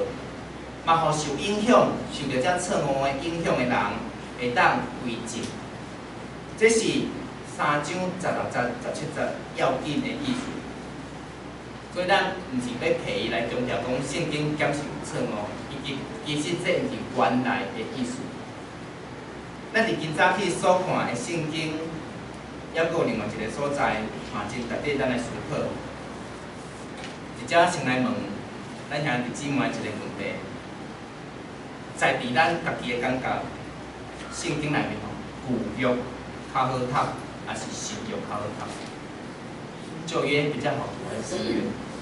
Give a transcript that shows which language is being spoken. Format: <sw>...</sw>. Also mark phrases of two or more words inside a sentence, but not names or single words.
<nan>嘛，互受影响、受到这错误的影响的人，会当归正。这是3章16节、17节要紧的意思。所以咱毋是要刻意来强调讲圣经检是有错误，其实这毋是原来的意思。咱伫今早起所看的圣经，还佫有另外一个所在，嘛真值得咱来思考。一只先来问咱兄弟姊妹一个问题。在伫咱家己的感觉，圣经内面吼，旧约较好读，还是新约较好读？旧约比较好读，还是新约？</nan>